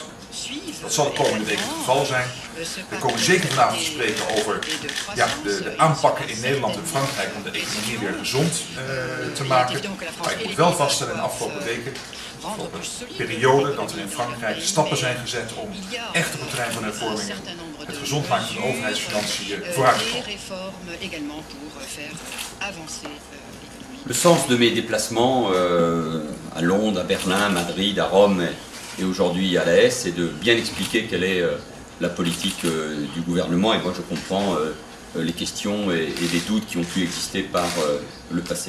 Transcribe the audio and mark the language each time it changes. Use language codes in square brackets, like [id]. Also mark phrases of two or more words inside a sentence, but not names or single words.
[nl] Dat zal de komende weken het geval zijn. We komen zeker vanavond te spreken over de aanpakken in Nederland en Frankrijk om de economie weer gezond te maken. Maar ik moet wel vaststellen in de afgelopen weken, de afgelopen periode, dat er in Frankrijk stappen zijn gezet om echt op het terrein van hervormingen het gezond maken van de overheidsfinanciën vooruit te komen. [fr] Le sens de mes déplacements à Londres, à Berlin, à Madrid, à Rome et aujourd'hui à la haie, c'est de bien expliquer quelle est la politique du gouvernement. Et moi, je comprends les questions et les doutes qui ont pu exister par le passé.